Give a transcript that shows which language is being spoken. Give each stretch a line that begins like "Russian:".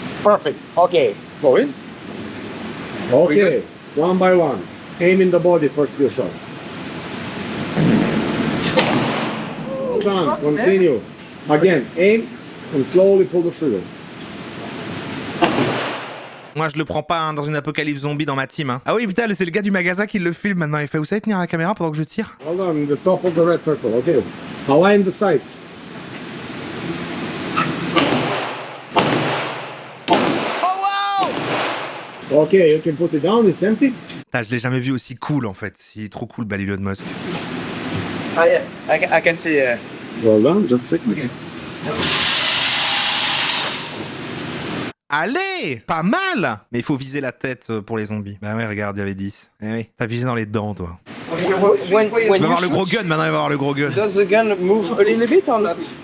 English: Perfect. Okay. Go in. Okay. One by one. Aim in the body first few shots. Well done. Continue. Again, aim and slowly pull the trigger.
French: Moi, je le prends pas hein, dans une apocalypse zombie dans ma team. Hein. Ah oui, putain, c'est le gars du magasin qui le filme maintenant. Il fait, vous savez tenir la caméra pendant que je tire?
English: Well done. The top of the red circle. Okay. Align the sights. Oh wow! Okay, you can put it down. It's empty.
French: Putain, je l'ai jamais vu aussi cool en fait. Il est trop cool, bah, Elon Musk.
English: Ah yeah, I can see. Well done. Just a second. Okay.
French: Allez! Pas mal! Mais il faut viser la tête pour les zombies. Bah ouais, regarde, il y avait 10. Eh oui, t'as visé dans les dents, toi.
English: When
French: Il va
English: you
French: avoir le
English: shoot,
French: gros gun, maintenant il va avoir le gros gun.
English: does the gun move a little bit or not?